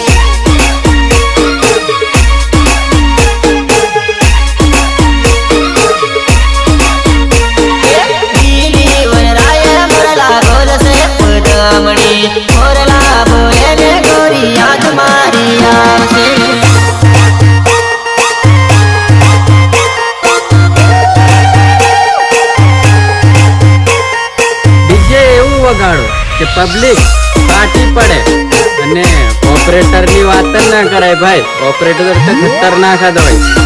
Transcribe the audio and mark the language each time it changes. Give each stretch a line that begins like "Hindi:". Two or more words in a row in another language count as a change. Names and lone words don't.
Gujarati: પીલી વનરાય મોરલા બોલ સે પદમણિ મોરલા બોલે ને ગોરી યાદ મારી આવસે વગાડો કે પબ્લિક પાટી પડે અને ઓપરેટર ની વાત જ ના કરાય ભાઈ ઓપરેટર તો ખતરનાક જ હોય